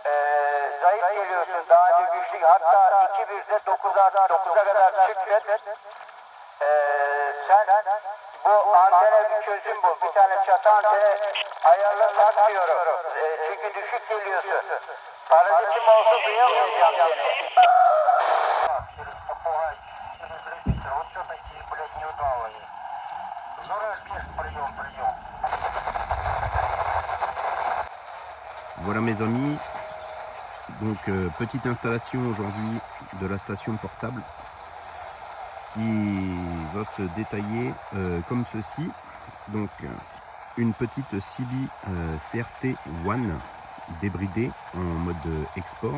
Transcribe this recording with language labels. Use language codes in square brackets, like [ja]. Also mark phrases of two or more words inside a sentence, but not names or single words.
[tr] Zayıf geliyorsun. Daha önce güçlü. Hatta 2-1'de 9'a kadar çıktın. Sen bu antene bir çözüm bul. Bir tane çatı antene ayarla tak diyorum. Çünkü düşük geliyorsun. Parazitim olsa duyamayacağım seni. [ru] Вот что такие, блядь, неудалые. Ну, разбег, прием. [fr] Voilà mes amis, donc petite installation aujourd'hui de la station portable qui va se détailler comme ceci. Donc une petite CB CRT One débridée en mode export.